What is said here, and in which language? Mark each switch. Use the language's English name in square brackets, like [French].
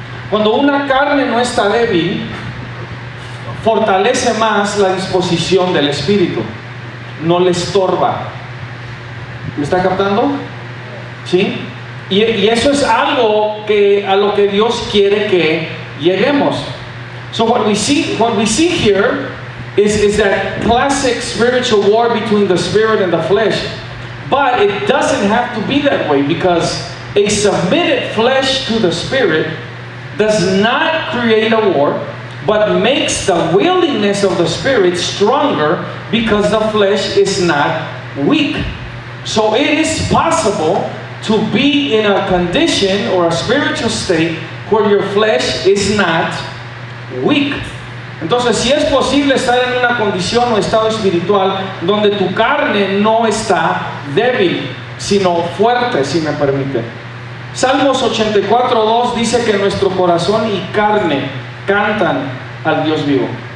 [Spanish] Cuando una carne no está débil, fortalece más la disposición del espíritu, no le estorba. ¿Me está captando? ¿Sí? Y eso es algo a lo que Dios quiere que lleguemos. [English] So what we see here is that classic spiritual war between the spirit and the flesh. But it doesn't have to be that way, because a submitted flesh to the spirit does not create a war, but makes the willingness of the spirit stronger, because the flesh is not weak. So it is possible to be in a condition or a spiritual state where your flesh is not weak. [Spanish] Entonces, si es posible estar en una condición o estado espiritual donde tu carne no está débil, sino fuerte, si me permite. Salmos 84:2 dice que nuestro corazón y carne cantan al Dios vivo.